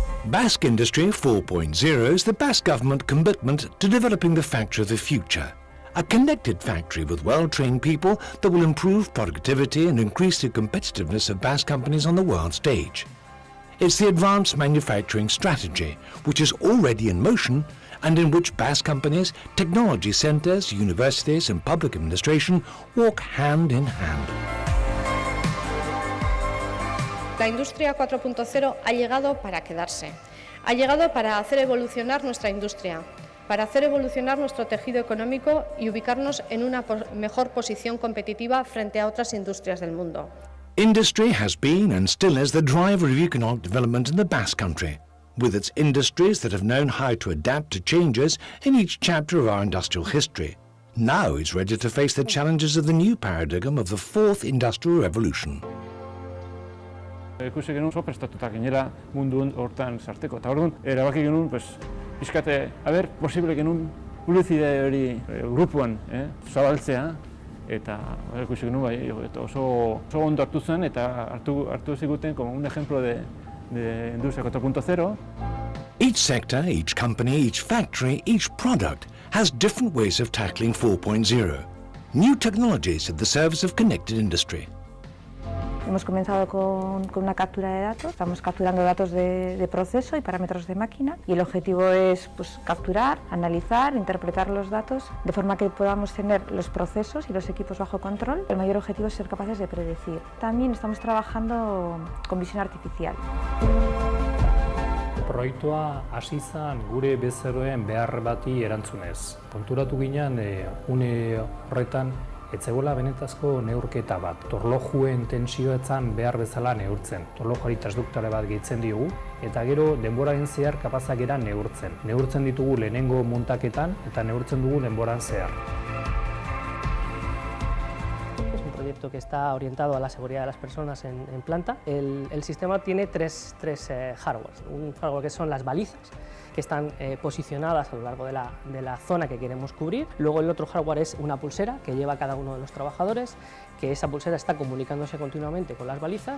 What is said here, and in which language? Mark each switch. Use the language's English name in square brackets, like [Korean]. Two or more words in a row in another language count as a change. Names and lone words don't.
[English] Basque Industry 4.0 is the Basque government commitment to developing the factory of the future. A connected factory with well-trained people that will improve productivity and increase the competitiveness of Basque companies on the world stage. It's the advanced manufacturing strategy, which is already in motion and in which Basque companies, technology centers, universities and public administration walk hand in hand. [Spanish] La industria 4.0 ha llegado para quedarse. Ha llegado para hacer evolucionar nuestra industria, para hacer evolucionar nuestro tejido económico y ubicarnos en una mejor posición competitiva frente a otras industrias del mundo. [English] Industry has been and still is the driver of economic development in the Basque Country, with its industries that have known how to adapt to changes in each chapter of our industrial history. Now it's ready to face the challenges of the new paradigm of the fourth industrial revolution. [Basque] Ikusi genuen oso prestatuta ginela mundu hortan sarteko, eta orduan erabaki genuen pixkate, posible genuen publizitate hori grupuan zabaltzea, eta ikusi genuen oso ondo hartu zen, eta hartu ziguten [Spanish] como un ejemplo de industria 4.0. [English] Each sector, each company, each factory, each product has different ways of tackling 4.0. New technologies at the service of connected industry. [Spanish] Hemos comenzado con una captura de datos, estamos capturando datos de proceso y parámetros de máquina y el objetivo es capturar, analizar, interpretar los datos de forma que podamos tener los procesos y los equipos bajo control. El mayor objetivo es ser capaces de predecir. También estamos trabajando con visión artificial. [Basque] Proiektua hasi zen gure bezeroen behar bati erantzunez. Konturatu ginen une horretan ez zegoela benetazko neurketa bat. Torlojuen tentsioetan behar bezala neurtzen. Torlojuari transduktore bat gehitzen diogu, eta gero denboraren zehar kapazak gara neurtzen. Neurtzen ditugu lehenengo muntaketan eta neurtzen dugu denboran zehar. [Spanish] Es un proyecto que está orientado a la seguridad de las personas en planta. El sistema tiene tres hardware. Un hardware que son las balizas, que están posicionadas a lo largo de la zona que queremos cubrir. Luego el otro hardware es una pulsera que lleva cada uno de los trabajadores, que esa pulsera está comunicándose continuamente con las balizas.